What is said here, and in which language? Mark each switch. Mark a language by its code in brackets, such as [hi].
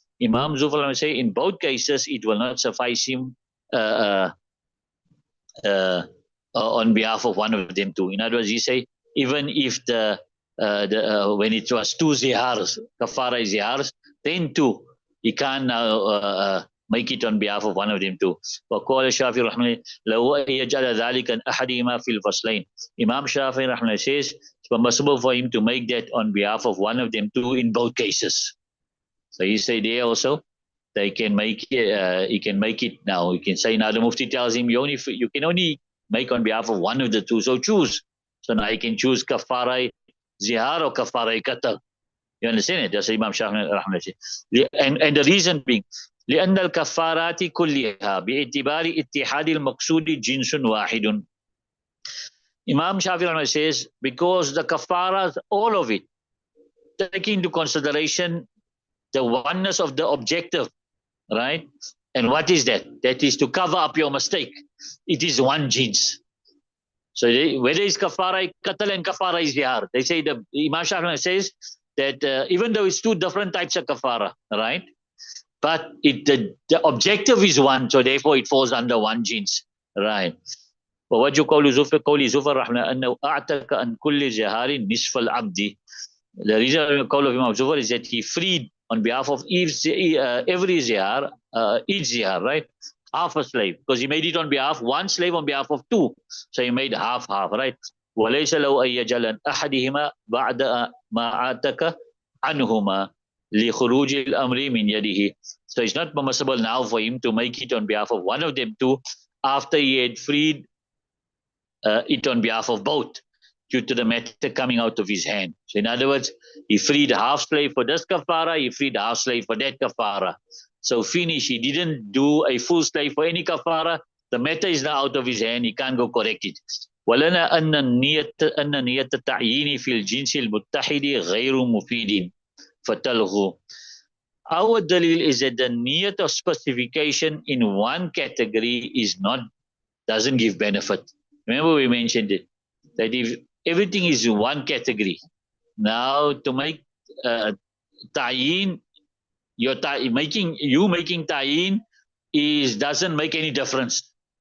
[en] Imam Zufar say in both cases it will not suffice him on behalf of one of them too. In other words, he say even if when it was two zihars, kafara zihars, then two, he can't now make it on behalf of one of them too. [ar] وقال الشافعي رحمه الله لو يجعل ذلك عن أحدهما في الفصلين. [en] Imam Shafi rahmah says it's permissible for him to make that on behalf of one of them too in both cases. So he say there also they can make it. He can make it now. He can say now the Mufti tells him you can only make on behalf of one of the two. So choose. So now he can choose kafara zihar or kafara qatl. You understand it? That's Imam Shafi rahmah. And the reason being [ar] لأن الكفارات كلها باعتبار اتحاد المقصود جنس واحد. [en] Imam Shafi says because the kafaras, all of it, taking into consideration the oneness of the objective, right? And what is that? That is to cover up your mistake. It is one jins. So whether it's kafara qatl and kafara zihar, they say the Imam Shafi says that even though it's two different types of kafara, right? But the objective is one, so therefore it falls under one jins, right? [ar] ووجه قول زفر رحمه أنه أعتق عن كل زهار نصف العبد. [en] The reason call of Imam Zufar is that he freed on behalf of every zihar, each zihar, right? Half a slave, because he made it on behalf one slave on behalf of two, so he made half, right? [ar] وليس له أن يجعل أحدهما بعد ما أعتق عنهما لخروج الأمر من يده. [en] So it's not permissible now for him to make it on behalf of one of them too after he had freed it on behalf of both, due to the matter coming out of his hand. So in other words, he freed half slave for this kafara, he freed half slave for that kafara. So finish, he didn't do a full slave for any kafara, the matter is now out of his hand, he can't go correct it. [ar] ولنا أن نية التعيين في الجنس المتحد غير مفيد فتلغو. [en] Our dalil is that the niyat of specification in one category doesn't give benefit. Remember we mentioned it, that if everything is in one category, now to make ta'yin, making ta'yin doesn't make any difference.